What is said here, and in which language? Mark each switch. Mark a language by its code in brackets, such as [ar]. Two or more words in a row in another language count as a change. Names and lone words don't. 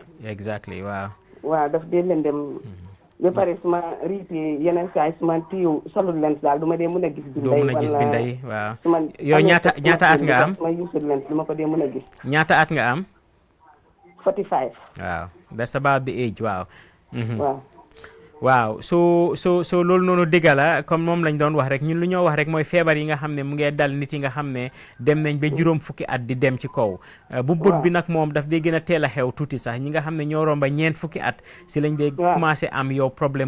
[wo] exactly waaw. waaw daf dee lëndëm. ba pare suma riiti yeneen saay suma tiiw solul lens daal du ma dee mën a gis. doo mën a gis binda yi waaw. yow ñaata at nga am. suma yuusul lens du ma ko dee mën a gis. ñaata at nga am. 45. waaw [en] that's about the age [wo] waaw. waaw. waaw so loolu noonu dëgg la comme moom lañ doon wax rek ñun lu ñoo wax rek mooy feebar yi nga xam ne mu ngee dal nit yi nga xam ne dem nañ ba juróom fukki at di dem ci kaw bu bët bi nag moom daf dee gën a teel a xew tuuti sax ñi nga xam ne ñoo romba ñeent fukki at si lañ dee commencé am yow problème